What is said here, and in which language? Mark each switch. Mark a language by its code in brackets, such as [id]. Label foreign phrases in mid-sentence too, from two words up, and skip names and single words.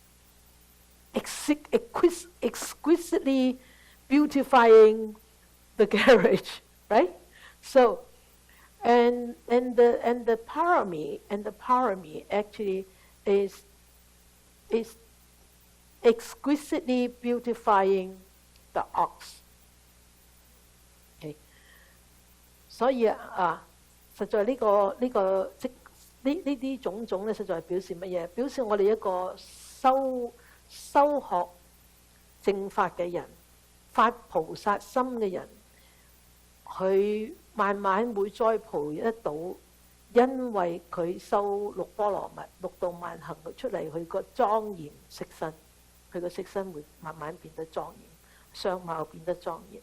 [en] Exquisitely beautifying the carriage, right? So, and the parami actually is exquisitely beautifying the ox. Okay. [yue] 所以實在呢啲種種咧，實在係表示乜嘢？表示我哋一個修學正法嘅人，發菩薩心嘅人，佢慢慢會栽培得到，因為佢修六波羅蜜、六度萬行出嚟，佢個莊嚴色身，佢個色身會慢慢變得莊嚴，相貌變得莊嚴。